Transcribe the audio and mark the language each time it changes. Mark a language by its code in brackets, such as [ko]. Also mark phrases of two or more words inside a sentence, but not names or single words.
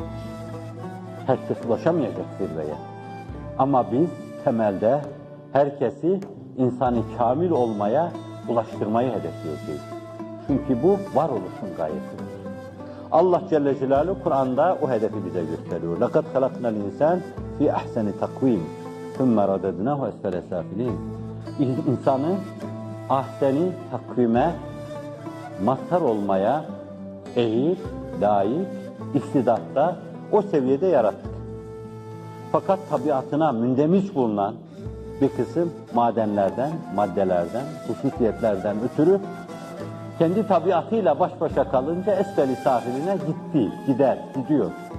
[tr] Herkes ulaşamayacak zirveye. Ama biz temelde herkesi insanı kamil olmaya ulaştırmayı hedefleyeceğiz. Çünkü bu varoluşun gayesidir. Allah Celle Celaluhu Kur'an'da o hedefi bize gösteriyor. [ar] لَقَدْ خَلَقْنَا الْاِنْسَانِ فِي اَحْسَنِ تَقْوِيمٍ ثُمَّ رَدَدْنَاهُ اَسْفَلَ سَافِلِينَ [tr] İnsanı ahseni takvime mazhar olmaya ehil, layık, istidatta o seviyede yarattık. Fakat tabiatına mündemiş bulunan bir kısım madenlerden, maddelerden, hususiyetlerden ötürü kendi tabiatıyla baş başa kalınca esfel-i safiline gidiyor.